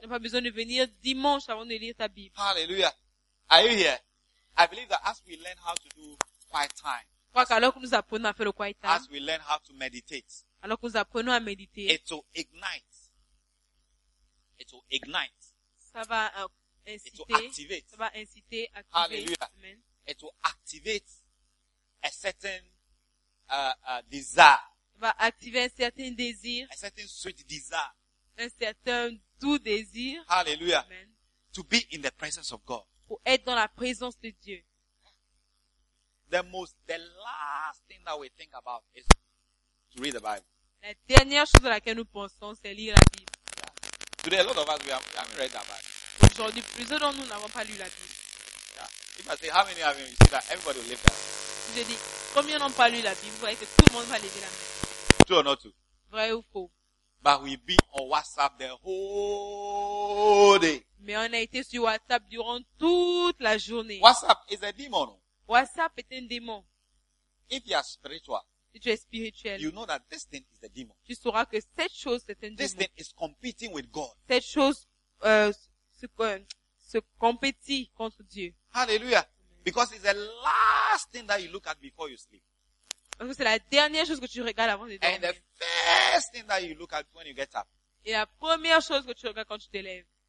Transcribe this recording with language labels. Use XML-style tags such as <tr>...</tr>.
<fr>Tu n'as pas besoin de venir dimanche avant de lire ta Bible.</fr> <en>Hallelujah. Are you here? I believe that as we learn how to do quiet time.</en> <fr>Quoi qu'alors que nous apprenons à faire le</fr> <en>quiet time. As we learn how to meditate.</en> <fr>Alors que nous apprenons à méditer.</fr> <en>It will ignite. It will ignite.</en> <fr>Ça va inciter.</fr> <en>It will activate. It will activate a certain desire.</en> <fr>Ça va activer un certain désir.</fr> <en>A certain sweet desire.</en> <fr>Un certain doux désir.</fr> <en>Hallelujah. Amen. To be in the presence of God.</en> <fr>Pour être dans la présence de Dieu.</fr> <en>The last thing that we think about is to read the Bible.</en> <fr>La dernière chose à laquelle nous pensons, c'est lire la Bible.</fr> <en>Yeah. Today, a lot of us haven't read that Bible.</en> <fr>Aujourd'hui, plusieurs d'entre nous n'avons pas lu la Bible.</fr> <en>Yeah. If I say, how many have you seen that? Everybody will lift that.</en> <fr>Si je dis, combien n'ont pas lu la Bible? Vous voyez que tout le monde va lever la main.</fr> <en>True or not true?</en> <fr>Vrai ou faux?</fr> <en>But we've been on WhatsApp the whole day.</en> <fr>Mais on a été sur WhatsApp durant toute la journée.</fr> <en>WhatsApp is a demon.</en> <fr>WhatsApp est un démon.</fr> <en>If you are spiritual,</en> <fr>si tu es spirituel,</fr> <en>you know that this thing is a demon.</en> <fr>Tu sauras que cette chose c'est un</fr> <en>this</en> <fr>démon.</fr> <en>This thing is competing with God.</en> <fr>Cette chose se compétit contre Dieu.</fr> <en>Hallelujah. Because it's the last thing that you look at before you sleep.</en> <fr>Parce que c'est la dernière chose que tu regardes avant de dormir.</fr> <en>And the first thing that you look at when you get up.</en> <fr>Et la première chose que tu regardes quand tu te lèves.</fr>